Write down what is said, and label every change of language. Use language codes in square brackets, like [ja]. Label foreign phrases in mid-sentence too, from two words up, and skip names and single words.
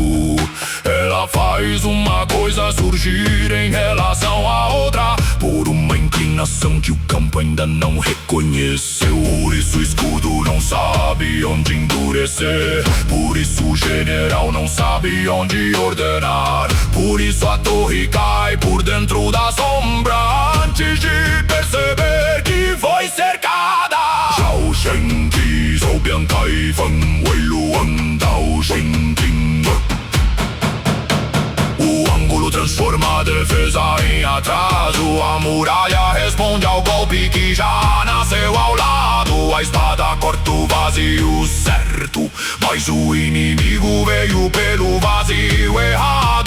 [pt] Ela faz uma coisa surgir em relação à outra, por uma inclinação que o campo ainda não reconheceu. Por isso o escudo não sabe onde endurecer, por isso o general não sabe onde ordenar. Por isso a torre cai por dentro da sombra, antes de perceber que foi cercada. Zhao Shenqi, Zhou Biankai, Feng Wei Luan, Dao Shenqing. O ângulo transforma a defesa em atraso. A muralha responde ao golpe que já nasceu ao lado. A espada corta o vazio certo, mas o inimigo veio pelo vazio errado.